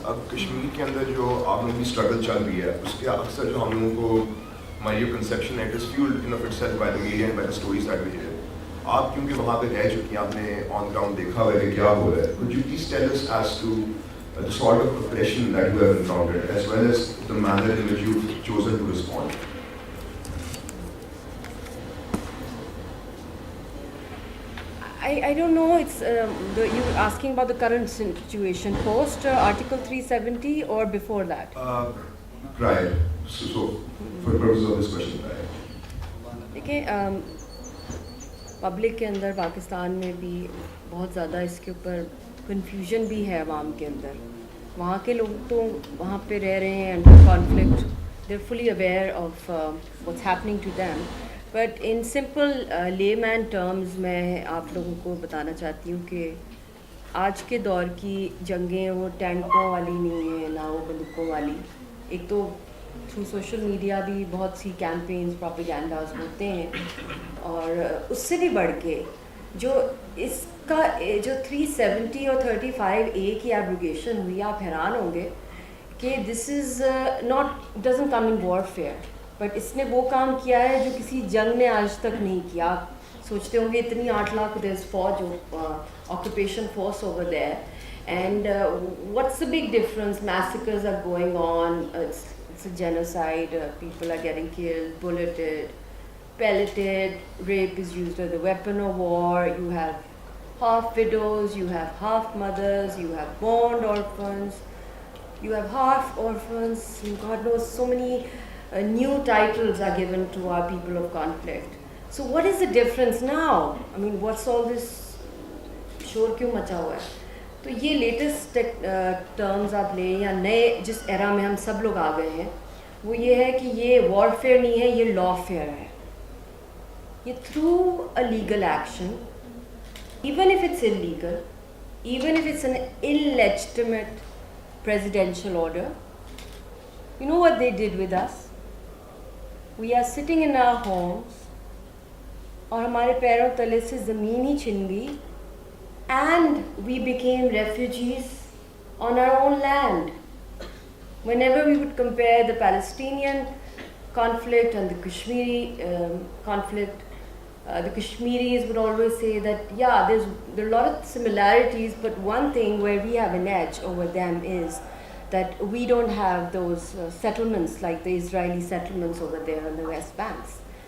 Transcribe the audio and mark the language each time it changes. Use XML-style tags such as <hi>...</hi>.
<ur>اب کشمیر کے اندر جو آپ لوگوں کی اسٹرگل چل رہی ہے اس کے اکثر جو ہم لوگوں کو ہماری جو کنسیپشن ہے</ur> <en>It is fueled in of itself by the media and by the stories that we hear.</en> <ur>آپ کیونکہ وہاں پہ رہ چکی ہیں, آپ نے آن گراؤنڈ دیکھا ہوا ہے کہ کیا ہو رہا ہے.</ur> <en>Could you please tell us as to the sort of oppression that you have encountered as well as the manner in which you've chosen to respond? I don't know, it's you were asking about the current situation post Article 370 or before that? Prior. So for the purposes of this question, prior.</en> <ur>دیکھیں, public کے اندر پاکستان میں بھی بہت زیادہ اس کے اوپر confusion بھی ہے عوام کے اندر. وہاں کے لوگ تو وہاں پہ رہ رہے ہیں</ur> <en>Under conflict, they are fully aware of what's happening to them. But in simple layman terms</en> <ur>میں آپ لوگوں کو بتانا چاہتی ہوں کہ آج کے دور کی جنگیں وہ ٹینکوں والی نہیں ہیں, نہ وہ بندوقوں والی. ایک تو تھرو سوشل میڈیا بھی بہت سی کیمپینز پروپیگنڈاز ہوتے ہیں, اور اس سے بھی بڑھ کے جو اس کا جو 370 اور 35A کی ایبروگیشن ہوئی, آپ حیران ہوں گے کہ</ur> <en>this is not doesn't come in warfare,</en> <ur>but اس نے وہ کام کیا ہے جو کسی جنگ نے آج تک نہیں کیا. آپ سوچتے ہوں گے اتنی 8 لاکھ فوج,</ur> <en>Occupation force over there, and what's the big difference? Massacres are going on, it's a genocide, people are getting killed, bulleted, pelleted, rape is used as a weapon of war, you have half widows, you have half mothers, you have born orphans, you have half orphans, God knows so many new titles are given to our people of conflict. So what is the difference now? I mean, what's all this</en> <ur>شور کیوں مچا ہوا ہے؟ تو یہ latest terms آپ لیں یا نئے جس ایرا میں ہم سب لوگ آ گئے ہیں, وہ یہ ہے کہ یہ وارفیئر نہیں ہے, یہ لا فیئر ہے.</ur> <en>یہ through a legal action, even if it's illegal, even if it's an illegitimate presidential order, you know what they did with us? We are sitting in our homes,</en> <ur>اور ہمارے پیروں تلے سے زمین ہی چھن گئی,</ur> <en>and we became refugees on our own land. Whenever we would compare the Palestinian conflict and the Kashmiri conflict, the Kashmiris would always say that, yeah, there are a lot of similarities, but one thing where we have an edge over them is that we don't have those settlements like the Israeli settlements over there on the West Banks.</en>